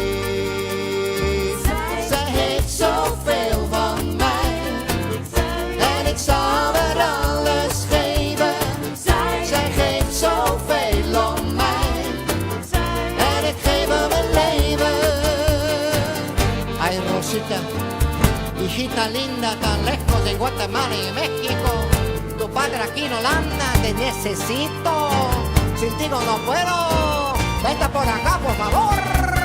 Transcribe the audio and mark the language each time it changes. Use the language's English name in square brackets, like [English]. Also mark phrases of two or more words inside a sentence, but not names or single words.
[Dutch] Zoveel van mij en ik zal er alles geven. Zij geeft zoveel om mij en ik geef haar mijn leven. [Spanish] Ay Rosita, hijita linda, tan lejos en Guatemala y México. Tu padre aquí en Holanda, te necesito. Sin ti no puedo. Vete por acá, por favor.